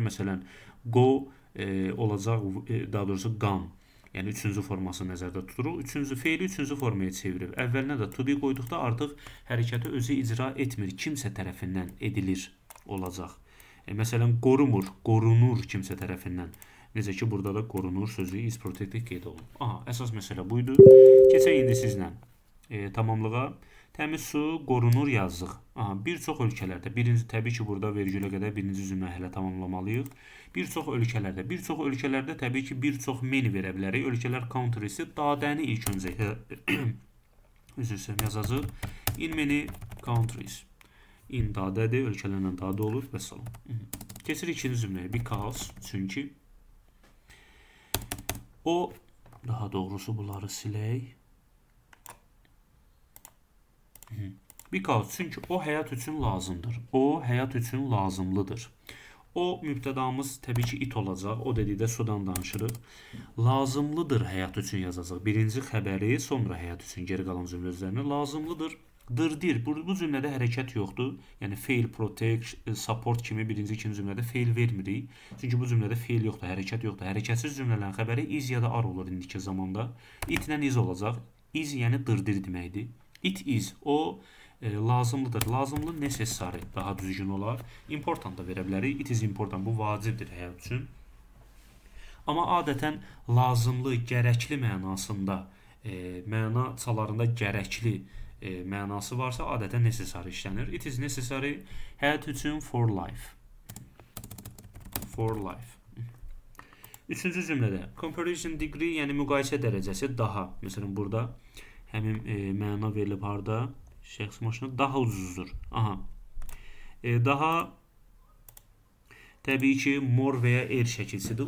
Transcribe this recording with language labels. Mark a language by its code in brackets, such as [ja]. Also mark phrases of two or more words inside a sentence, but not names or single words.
[az] Məsələn, go olacaq, daha doğrusu gone. Yəni üçüncü forması nəzərdə tuturuq. Feili üçüncü formaya çevirir. Əvvəlinə də to be qoyduqda artıq hərəkəti özü icra etmir, kimsə tərəfindən edilir olacaq. Məsələn, qorumur, qorunur kimsə tərəfindən. Necə ki, burada da qorunur sözü [en] is protected [az] qeyd olunur. Aha, əsas məsələ buydu. Keçək indi sizlə tamamlığa. Təmiz su qorunur yazdıq. Aha, bir çox ölkələrdə, təbii ki, burada vergülə qədər birinci cümlə hələ tamamlamalıyıq. Bir çox ölkələrdə təbii ki, bir çox many verə bilərik. Ölkələr country'si dadəni ilk öncə yazacaq. [en] In many countries. [az] In dadədir, ölkələrlə dadə olur və salam. Keçirik ikinci cümləyə. Because, çünki o, daha doğrusu bunları silək. Because, çünki o həyat üçün lazımdır. O həyat üçün lazımlıdır. O mübtədamız təbii ki, it olacaq. O dedikdə sudan danışırıq. Lazımlıdır həyat üçün yazacaq. Birinci xəbəri, sonra həyat üçün geri qalan cümlə üzərinə lazımlıdır. Dırdir. Bu cümlədə hərəkət yoxdur. Yəni fail, protect, support kimi birinci, ikinci cümlədə fail vermirik. Çünki bu cümlədə fail yoxdur, hərəkət yoxdur. Hərəkətsiz cümlələrin xəbəri is ya da ar olur indiki zamanda. Itlə is olacaq. Is yəni dırdir deməkdir. [en] It is. [az] O lazımlıdır. Lazımlı necessary daha düzgün olar. Important da verə bilərik. [en] It is important. [az] Bu vacibdir həyat üçün. Amma adətən lazımlı, gərəkli mənasında, məna çalarında gərəkli mənası varsa adətən necessary işlənir. [en] It is necessary [az] həyat üçün [en] for life. For life. [az] Üçüncü cümlədə [en] comparison degree, [az] yəni müqayisə dərəcəsi daha. Məsələn, burada həmin məna verilib harda? Şəxsi maşını daha ucuzdur. Aha. Daha təbii ki, more və ya er şəkilsidir.